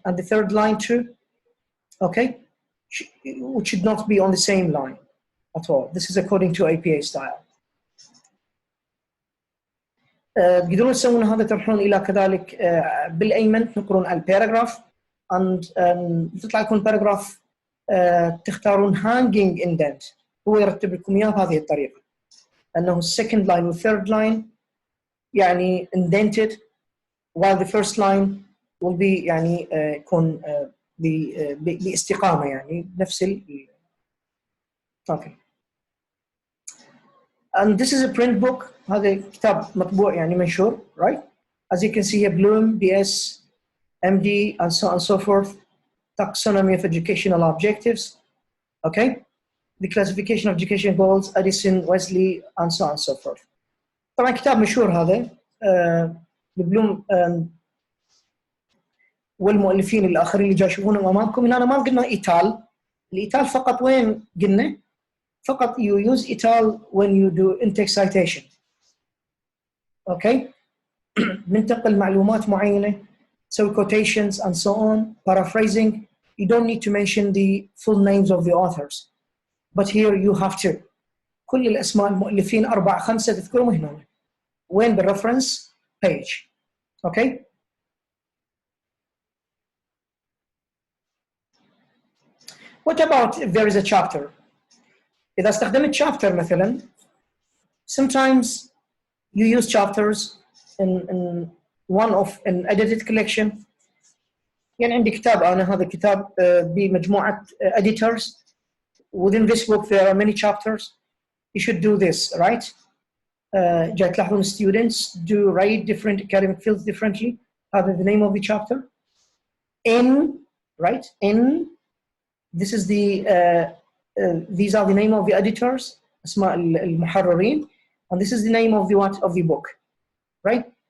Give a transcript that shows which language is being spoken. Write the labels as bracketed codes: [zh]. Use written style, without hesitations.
[en] And the third line too, okay, which should not be on the same line at all. This is according to APA style. [ar] تقدرون تسوون هذا، تروحون الى كذلك بالايمن تنقرون على الباراجراف and تطلع لكم الباراجراف، تختارون hanging indent، هو يرتب لكم اياه بهذه الطريقه، انه [en] second line [ar] والthird line يعني [en] indented while the first line will be [ar] يعني يكون باستقامه، يعني نفس okay. [en] And this is a print book، [ar] هذا كتاب مطبوع يعني منشور، [en] right? As you can see here, Bloom, BS, MD, and so on and so forth. Taxonomy of educational objectives, okay? The classification of education goals, Addison, Wesley, and so on and so forth. [ar] طبعا كتاب مشهور هذا، بلوم والمؤلفين الآخرين اللي جاي يشوفونه أمامكم. هنا ما قلنا إيتال، الإيتال فقط وين قلنا؟ فقط [en] you use et al when you do in-text citation. Okay? [ar] ننتقل معلومات معينة، [en] so quotations and so on, paraphrasing. You don't need to mention the full names of the authors, but here you have to. [ar] كل الأسماء المؤلفين 4 5 تذكرهم هنا وين بالreference page. [en] Okay? What about if there is a chapter? [ar] إذا استخدمت [en] chapter مثلا، sometimes you use chapters in one of an edited collection. [ar] يعني عندي كتاب، أنا هذا الكتاب بمجموعة editors. [en] Within this book there are many chapters. You should do this, right? [ar] جاي تلاحظون [en] students do write different academic fields differently. هذا the name of the chapter. In, right? In, this is the these are the name of the editors، [ar] اسماء المحررين, [en] and this is the name of the what of the book, right?